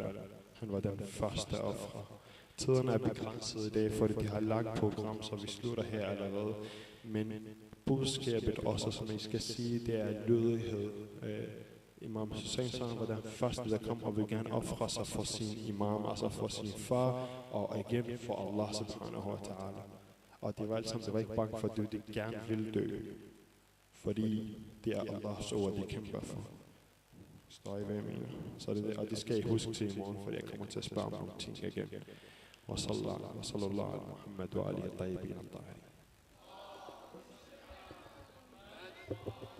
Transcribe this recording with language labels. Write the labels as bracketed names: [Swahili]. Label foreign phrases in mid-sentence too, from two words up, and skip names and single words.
[Danish] Han var den første offer. Tiderne er begrænset i dag, fordi de har lagt program, så vi slutter her allerede. Men budskabet også, som I skal sige, det er lydighed. Imam Hussein var den første, der kom og ville gerne ofre sig for sin imam, altså for sin far, og igen for Allah [Arabic] subhanahu wa ta'ala. [Danish] Og det var alt sammen, det var ikke bange for at dø, de gerne ville dø. Fordi det er Allahs ord, de kæmper for. Står I hvad jeg mener? Så det, og det skal I huske til i morgen, fordi jeg kommer til at spørge om nogle ting igen. [Arabic] Wa sallallahu ala Muhammad wa alihi tayyibin al-tahirin.